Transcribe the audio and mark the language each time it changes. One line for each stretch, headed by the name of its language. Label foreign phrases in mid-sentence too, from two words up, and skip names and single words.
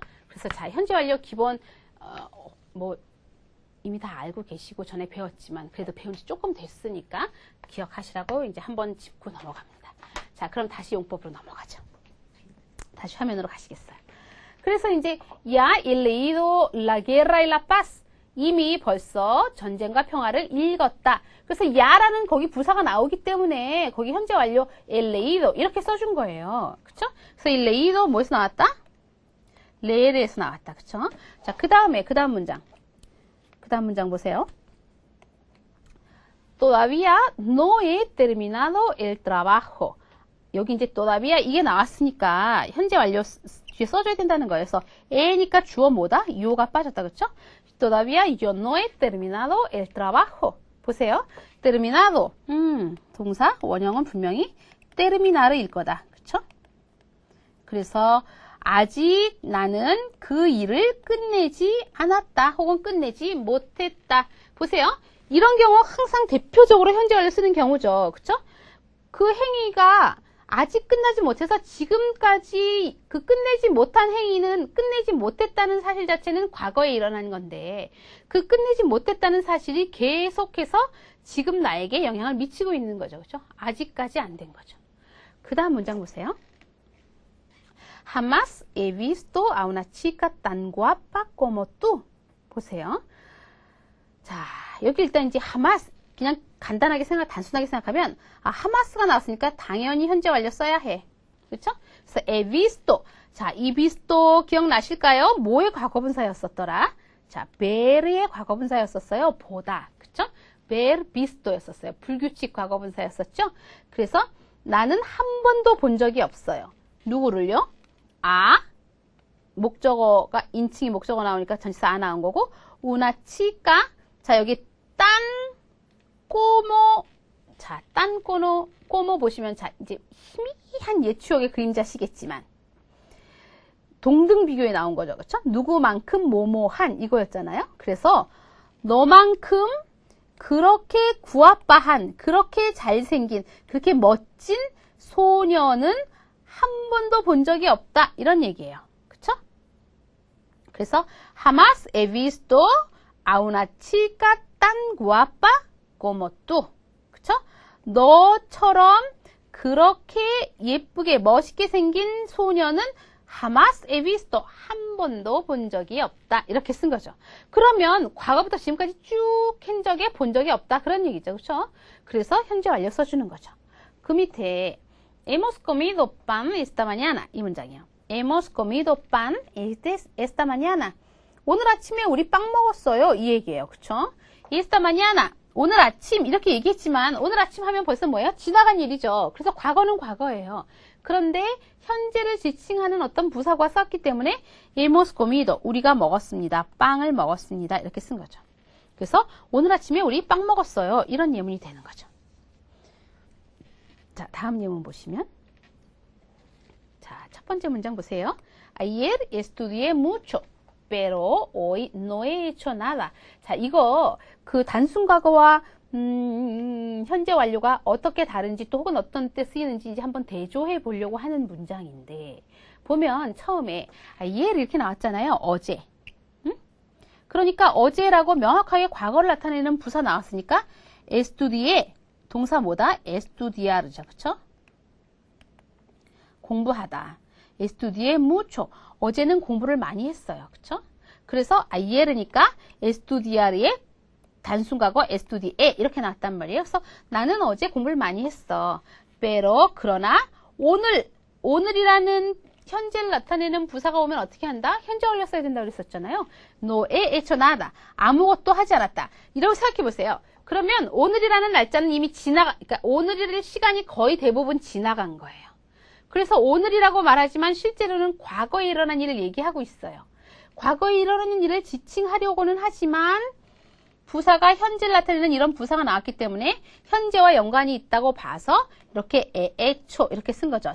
Korean: 그래서 자, 현재 완료 기본 뭐 이미 다 알고 계시고 전에 배웠지만 그래도 배운 지 조금 됐으니까 기억하시라고 이제 한번 짚고 넘어갑니다. 자, 그럼 다시 용법으로 넘어가죠. 다시 화면으로 가시겠어요. 그래서 이제
Spanish: ya he leído la guerra y la paz
Korean: 이미 벌써 전쟁과 평화를 읽었다. 그래서 ya라는 거기 부사가 나오기 때문에 거기 현재 완료
Spanish: he leído
Korean: 이렇게 써준 거예요. 그쵸? 그래서
Spanish: he leído
Korean: 뭐에서 나왔다? leer에서 나왔다. 그쵸? 자, 그 다음 문장. 그 다음 문장 보세요.
Spanish: Todavía no he terminado el trabajo.
Korean: 여기 이제 todavía 이게 나왔으니까 현재 완료 뒤에 써줘야 된다는 거예요. 그래서 에니까 주어 뭐다? yo가 빠졌다. 그렇죠?
Spanish: Todavía yo no he terminado el trabajo.
Korean: 보세요. terminado. 동사 원형은 분명히 terminar일 거다. 그렇죠? 그래서 아직 나는 그 일을 끝내지 않았다. 혹은 끝내지 못했다. 보세요. 이런 경우 항상 대표적으로 현재 완료 쓰는 경우죠. 그쵸? 그 행위가 아직 끝나지 못해서 지금까지 그 끝내지 못한 행위는 끝내지 못했다는 사실 자체는 과거에 일어난 건데 그 끝내지 못했다는 사실이 계속해서 지금 나에게 영향을 미치고 있는 거죠. 그쵸? 아직까지 안 된 거죠. 그 다음 문장 보세요.
Spanish: Jamás he visto a una chica tan guapa como tú.
Korean: 보세요. 자, 여기 일단 이제 하마스 그냥 간단하게 단순하게 생각하면 하마스가 나왔으니까 당연히 현재 완료 써야 해. 그렇죠? 그래서
Spanish: he visto.
Korean: 자, 이 visto 기억나실까요? 뭐의 과거분사였었더라? 자, ver의 과거분사였었어요. 보다. 그렇죠?
Spanish: ver visto
Korean: 였었어요. 불규칙 과거분사였었죠? 그래서 나는 한 번도 본 적이 없어요. 누구를요? 목적어가 인칭이 목적어 나오니까 전치사 나온 거고 una chica. 자, 여기 딴 꼬모 보시면 자, 이제 희미한 예추억의 그림자시겠지만 동등 비교에 나온 거죠. 그렇죠? 누구만큼 뭐뭐한 이거였잖아요. 그래서 너만큼 그렇게 구아빠한, 그렇게 잘생긴, 그렇게 멋진 소녀는 한 번도 본 적이 없다. 이런 얘기예요. 그쵸?
Spanish: 그래서 jamás he visto a una chica tan guapa como tú.
Korean: 그쵸? 너처럼 그렇게 예쁘게 멋있게 생긴 소녀는
Spanish: jamás he visto.
Korean: 한 번도 본 적이 없다. 이렇게 쓴 거죠. 그러면 과거부터 지금까지 쭉 한 적에 본 적이 없다. 그런 얘기죠. 그쵸? 그래서 현재 완료 써주는 거죠. 그 밑에
Spanish: Hemos comido pan esta mañana.
Korean: 이 문장이요.
Spanish: Hemos comido pan esta mañana.
Korean: 오늘 아침에 우리 빵 먹었어요. 이 얘기예요. 그쵸?
Spanish: Esta mañana.
Korean: 오늘 아침 이렇게 얘기했지만 오늘 아침 하면 벌써 뭐예요? 지나간 일이죠. 그래서 과거는 과거예요. 그런데 현재를 지칭하는 어떤 부사가 썼기 때문에
Spanish: Hemos comido.
Korean: 우리가 먹었습니다. 빵을 먹었습니다. 이렇게 쓴 거죠. 그래서 오늘 아침에 우리 빵 먹었어요. 이런 예문이 되는 거죠. 자, 다음 예문 보시면 자, 첫 번째 문장 보세요.
Spanish: Ayer estudié mucho, pero hoy no he hecho nada.
Korean: 자, 이거 그 단순 과거와 현재 완료가 어떻게 다른지 또 혹은 어떤 때 쓰이는지 이제 한번 대조해 보려고 하는 문장인데 보면 처음에 ayer 이렇게 나왔잖아요. 어제. 그러니까 어제라고 명확하게 과거를 나타내는 부사 나왔으니까 estudié 동사 뭐다? estudiar죠. 그쵸? 공부하다.
Spanish: estudié mucho.
Korean: 어제는 공부를 많이 했어요. 그쵸? 그래서 ayer이니까 estudiar의 단순과거 estudié 이렇게 나왔단 말이에요. 그래서 나는 어제 공부를 많이 했어. pero 그러나 오늘이라는 현재를 나타내는 부사가 오면 어떻게 한다? 현재 완료 써야 된다고 그랬었잖아요.
Spanish: no he hecho nada.
Korean: 아무것도 하지 않았다. 이라고 생각해 보세요. 그러면 오늘이라는 날짜는 이미 그러니까 오늘이라는 시간이 거의 대부분 지나간 거예요. 그래서 오늘이라고 말하지만 실제로는 과거에 일어난 일을 얘기하고 있어요. 과거에 일어나는 일을 지칭하려고는 하지만 부사가 현재를 나타내는 이런 부사가 나왔기 때문에 현재와 연관이 있다고 봐서 이렇게 hecho 이렇게 쓴 거죠.